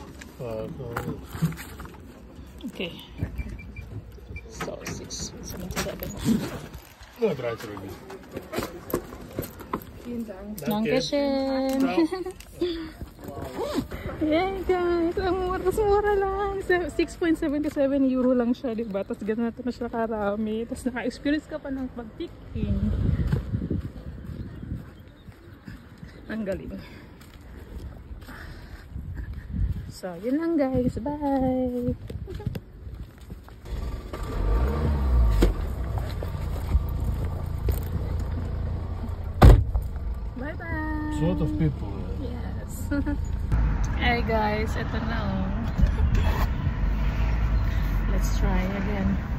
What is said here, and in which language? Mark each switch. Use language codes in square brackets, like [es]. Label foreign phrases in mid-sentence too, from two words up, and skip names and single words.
[en] Okay. So, 6, 7. No, 13 Ruby. [de] Vielen Dank. [tl] Dankeschön. Yeah guys, ang mura lang. €6.77 lang siya, diba? Tapos ganito na siya karami. Tapos naka-experience ka pa ng pag-picking. Ang galing. So, yun lang guys. [en] Bye! Bye-bye! It's a lot of people. Yes. Hey guys, [tl] ito na oh. [en] Let's try again.